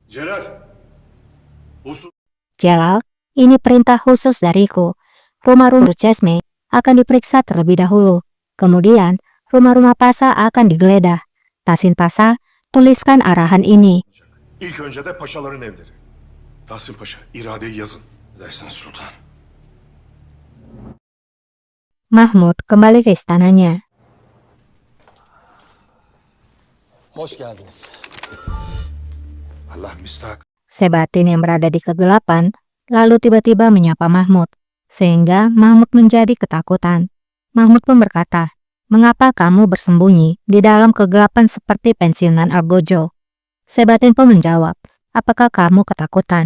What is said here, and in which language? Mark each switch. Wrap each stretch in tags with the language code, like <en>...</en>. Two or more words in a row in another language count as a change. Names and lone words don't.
<tr>Celal, usul.</tr> <id>Jalal, ini perintah khusus dariku. Rumah-rumah Cesme akan diperiksa terlebih dahulu. Kemudian, rumah-rumah Pasa akan digeledah. Tahsin Pasa, tuliskan arahan ini.</id> <tr>İlk önce de paşaların evleri. Tahsin Paşa, iradeyi yazın. Edersiniz sultan.</tr> <id>Mahmud kembali ke istananya.</id> <tr>Hoş geldiniz. Allah müstahak.</tr> <id>Sebatin yang berada di kegelapan, lalu tiba-tiba menyapa Mahmud, sehingga Mahmud menjadi ketakutan. Mahmud pun berkata, "Mengapa kamu bersembunyi di dalam kegelapan seperti pensiunan Algojo?" Sebatin pun menjawab, "Apakah kamu ketakutan?"</id>